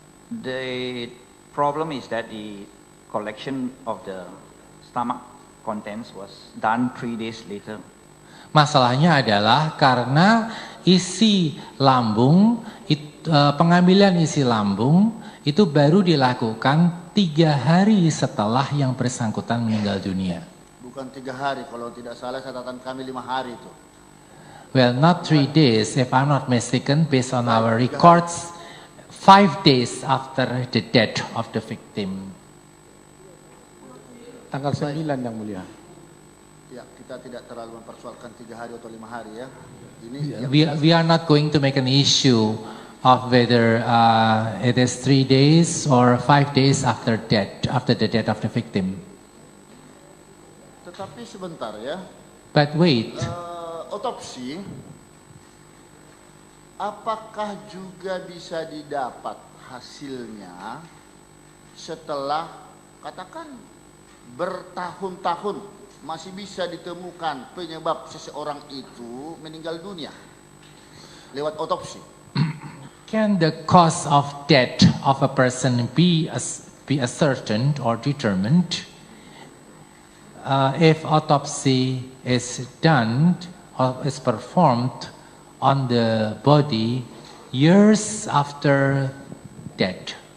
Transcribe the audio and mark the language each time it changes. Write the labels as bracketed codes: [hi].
[en] The problem is that the collection of the stomach contents was done 3 days later. [id] Masalahnya adalah karena isi lambung, pengambilan isi lambung itu baru dilakukan 3 hari setelah yang bersangkutan meninggal dunia. Bukan 3 hari, kalau tidak salah catatan kami 5 hari itu. [en] Well, not 3 days, if I'm not mistaken, based on our records, 5 days after the death of the victim. [id] Tanggal 9 Yang Mulia. Ya, kita tidak terlalu mempersoalkan 3 hari atau 5 hari ya. Ini [en] We are not going to make an issue of whether it is 3 days or 5 days after the death of the victim. [id] Tetapi sebentar ya. [en] But wait, [id] Otopsi apakah juga bisa didapat hasilnya setelah katakan bertahun-tahun masih bisa ditemukan penyebab seseorang itu meninggal dunia lewat otopsi? [en] can the cause of death of a person be ascertained or determined if autopsy is done or is performed on the body years after death?